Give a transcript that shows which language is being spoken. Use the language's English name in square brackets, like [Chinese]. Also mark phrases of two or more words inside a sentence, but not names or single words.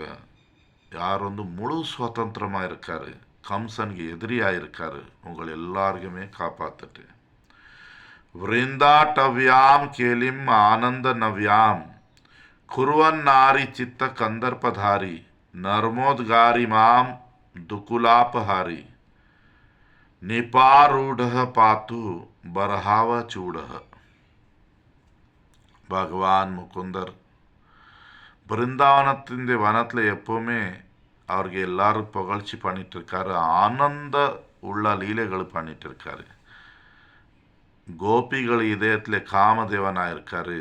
[Tamil] யார் முழு சுதந்திரமாக இருக்கார், கம்சனுக்கு எதிரியாக இருக்கார், உங்களை எல்லாருக்குமே காப்பாற்றிட்டு. [Sanskrit] वृन्दाटव्यां केलिम् आनन्द नव्यां कुर्वन् नारी चित्त कन्दर्पधारी नर्मोत्कारी माम् दुकुलापहारी निपारूढ़ पातु बरहाव चूढ़. [Tamil] பகவான் முகுந்தர் பிருந்தாவனத்தின் வனத்தில் எப்போவுமே அவருக்கு எல்லாரும் புகழ்ச்சி பண்ணிட்டு இருக்காரு. ஆனந்த உள்ள லீலைகள் பண்ணிட்டு இருக்காரு. கோபிகள் இதயத்தில் காமதேவனாக இருக்காரு.